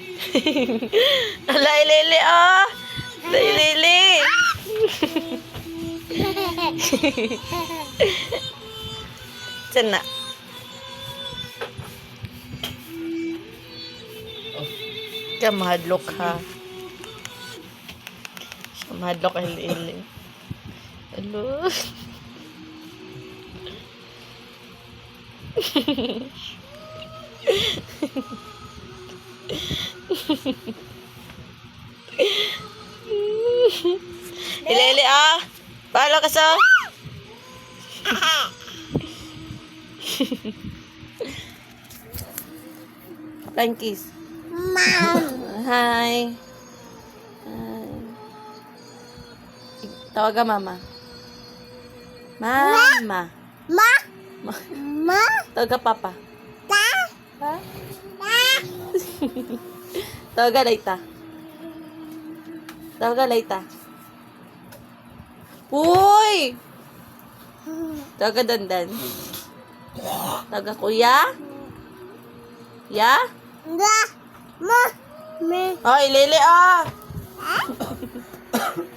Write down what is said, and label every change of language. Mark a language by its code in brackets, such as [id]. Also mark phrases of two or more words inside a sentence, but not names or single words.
[ceb] Ala, ilili, oh. Ala, ilili. Sana. Siya mahadlok, ha. Siya mahadlok, ilili. Hello. Ilili, ah. Bahala ka sa. [en] Flying kiss. Mom. Hi. [ceb] Tawag ka, mama. Mama. Ma. Ma- Ma. Tawag ka, papa. Ta. Ha? Ta. Tawag ka, Laita. Tawag ka, Laita. Uy! Tawag ka, Dandan. Tawag ka, kuya. Ya? Da. Ma. Me. Oh, ilili, ah!